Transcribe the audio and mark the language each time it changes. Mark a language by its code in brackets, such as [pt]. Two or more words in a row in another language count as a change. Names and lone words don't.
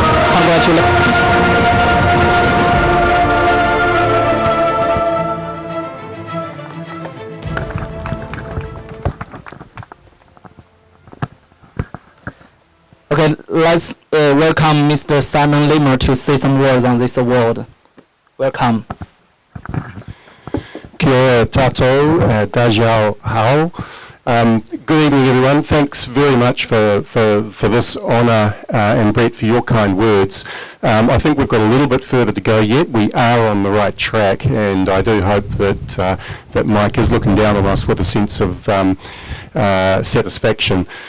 [en] Congratulations. Okay, let's welcome Mr. Simon Limmer to say some words on this award. Welcome. [mi] Kia ora tātou, Dajau Hao. [en] Good evening, everyone. Thanks very much for this honour, and Brett, for your kind words. I think we've got a little bit further to go yet. We are on the right track, and I do hope that Mike is looking down on us with a sense of satisfaction.